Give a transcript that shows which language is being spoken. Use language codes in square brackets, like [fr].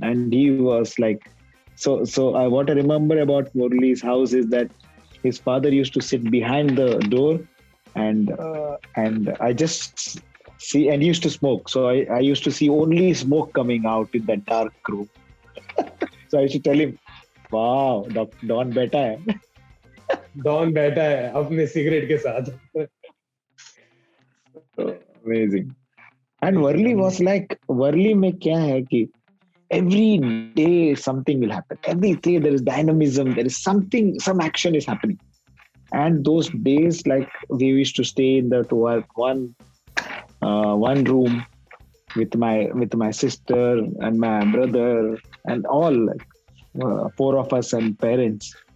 [en] And he was like, so what I remember about Murli's house is that his father used to sit behind the door and I just see, and he used to smoke. So I used to see only smoke coming out in that dark room. So I used to tell him, wow, Don बैठा है. [hi] Don बैठा है अपने cigarette के साथ. [en] Amazing. And Worli was like, Worli में क्या है कि every day something will happen. Every day there is dynamism. There is something, some action is happening. And those days, like we used to stay in that one room with my sister and my brother and all, like 4 of us and parents.